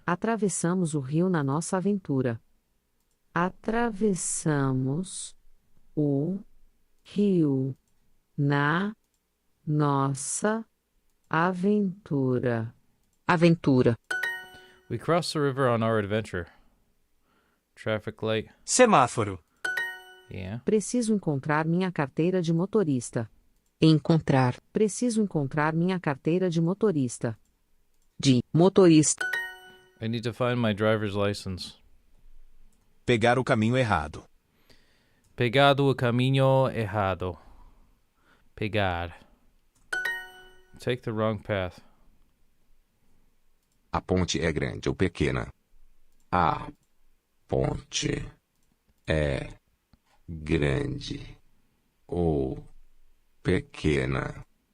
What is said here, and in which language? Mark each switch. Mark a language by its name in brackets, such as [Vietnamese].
[Portuguese] Atravessamos o rio na nossa aventura. Atravessamos o rio na nossa aventura. Aventura. [English] We crossed the river on our adventure. Traffic light. [Portuguese] Semáforo. Yeah. Preciso encontrar minha carteira de motorista. Encontrar. Preciso encontrar minha carteira de motorista. De motorista. [English] I need to find my driver's license. [Portuguese] Pegar o caminho errado. Pegado o caminho errado. [English] Pegar. Take the wrong path. [Portuguese] A ponte é grande ou pequena? A ponte é grande ou pequena?